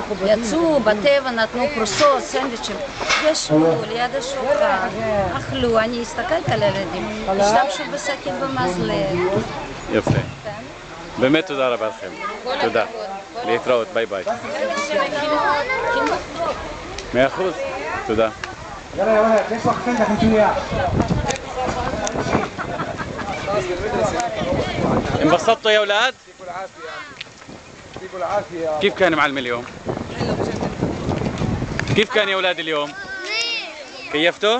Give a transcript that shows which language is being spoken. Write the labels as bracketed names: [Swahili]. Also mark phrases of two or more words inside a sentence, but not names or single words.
[Hebrew] יצאו בטבע, נתנו פרוסות, סנדוויצ'ים. ישבו ליד השולחן, אכלו, אני הסתכלת על הילדים. השתמשו בסכין במזלג. יפה. באמת תודה רבה לכם. תודה. להתראות, [English] bye bye. [Hebrew] 100%. תודה. [Arabic] انبسطتوا يا اولاد؟ كيف كان معلم اليوم؟ كيف كان يا اولاد اليوم؟ كيفتوا؟